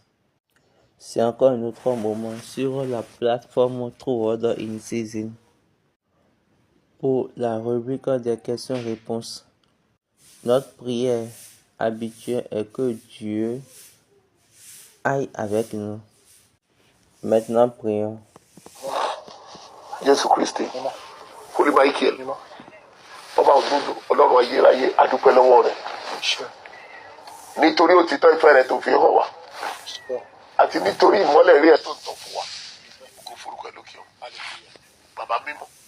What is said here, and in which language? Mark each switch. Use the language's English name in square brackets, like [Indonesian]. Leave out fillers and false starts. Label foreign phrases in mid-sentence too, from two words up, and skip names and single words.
[French] C'est encore un autre moment sur la plateforme True Order in Season pour la rubrique des questions-réponses. Notre prière habituelle est que Dieu aille avec nous. Maintenant, prions. [Yoruba] Jésù Kristi Holy Michael ọba òdodo ọlọ́run ayérayé adúpẹ́ lọ́wọ́ rẹ̀ nítorí òtítọ́ ìfẹ́ rẹ̀ tó fi hàn wá àti nítorí ìmọ́lẹ̀ rí ẹ̀ tó ń tàn fún wa kó forúkọ ẹ̀ lókè ọ̀ bàbá mímọ́